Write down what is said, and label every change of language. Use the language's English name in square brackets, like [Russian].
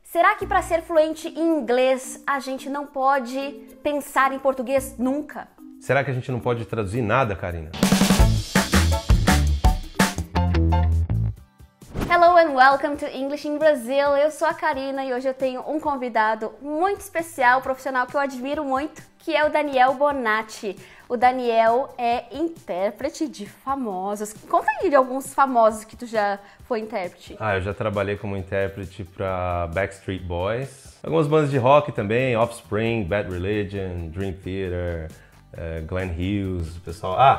[Portuguese] Será que para ser fluente em inglês a gente não pode pensar em português nunca? Será que a gente não pode traduzir nada, Karina? [English] Hello and welcome to English in Brazil. [Portuguese] Eu sou a Karina e hoje eu tenho um convidado muito especial, profissional que eu admiro muito, que é o Daniel Bonatti. O Daniel é intérprete de famosos. Conta aí de alguns famosos que tu já foi intérprete. Eu já trabalhei como intérprete para Backstreet Boys, algumas bandas de rock também, Offspring, Bad Religion, Dream Theater, Glenn Hughes, o pessoal...